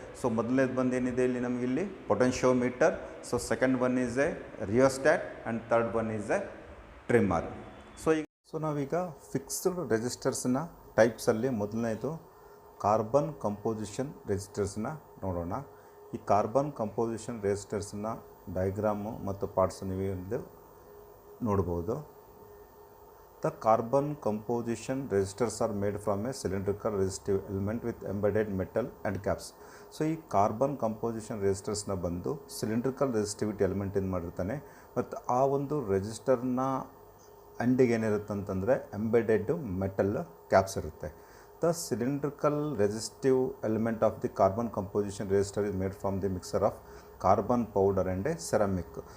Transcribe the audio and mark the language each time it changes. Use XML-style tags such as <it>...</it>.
<en>so</en> <kn>ಮೊದಲನೇದು ಬಂದು ಏನಿದೆ ಇಲ್ಲಿ ನಮಗಿಲ್ಲಿ</kn> <en>Potentiometer, so second one is a rheostat and third one is a trimmer.</en> <kn>So ನಾವೀಗ ಫಿಕ್ಸ್ಡ್ ರೆಜಿಸ್ಟರ್ಸ್ನ ಟೈಪ್ಸಲ್ಲಿ ಮೊದಲನೇದು ಕಾರ್ಬನ್ ಕಂಪೋಸಿಷನ್ ರೆಜಿಸ್ಟರ್ಸ್ನ ನೋಡೋಣ. ಈ ಕಾರ್ಬನ್ ಕಂಪೋಸಿಷನ್ ರೆಜಿಸ್ಟರ್ಸ್ನ ಡಯಾಗ್ರಾಮು ಮತ್ತು ಪಾರ್ಟ್ಸ್ ನೀವು ನೋಡ್ಬೋದು.</kn> <en>The carbon composition resistors are made from a cylindrical resistive element with embedded metal and caps.</en> <kn>So ಈ carbon composition ರೆಜಿಸ್ಟರ್ಸ್ನ ಬಂದು cylindrical resistivity element ಏನು ಮಾಡಿರ್ತಾನೆ ಮತ್ತು ಆ ಒಂದು ರೆಜಿಸ್ಟರ್ನ ಎಂಡಿಗೆ ಏನಿರುತ್ತೆ ಅಂತಂದರೆ ಎಂಬೆಡೆಡ್ ಮೆಟಲ್ ಕ್ಯಾಪ್ಸ್ ಇರುತ್ತೆ.</kn> <en>The cylindrical resistive element of the carbon composition resistor is made from the mixer of carbon powder and a ceramic.</en>